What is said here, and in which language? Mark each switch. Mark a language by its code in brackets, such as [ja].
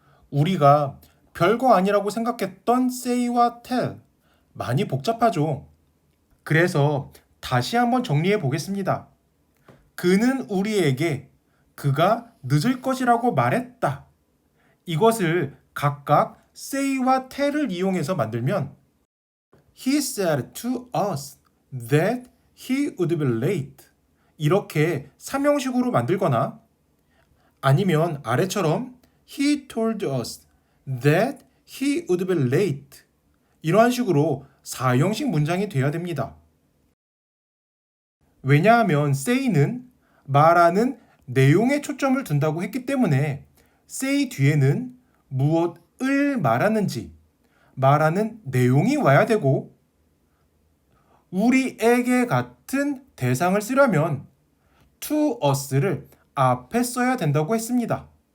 [ko] 우리가 별거 아니라고 생각했던 say와 tell 많이 복잡하죠. 그래서 다시 한번 정리해 보겠습니다. 그는 우리에게 그가 늦을 것이라고 말했다. 이것을 각각 say와 tell을 이용해서 만들면 [en] He said to us that he would be late. [ko] 이렇게 3형식으로 만들거나 아니면 아래처럼 [en] He told us that he would be late. [ko] 이러한 식으로 4형식 문장이 돼야 됩니다. 왜냐하면 say는 말하는 내용에 초점을 둔다고 했기 때문에 say 뒤에는 무엇을 말하는지 말하는 내용이 와야 되고 우리에게 같은 대상을 쓰려면 to us를 앞에 써야 된다고 했습니다.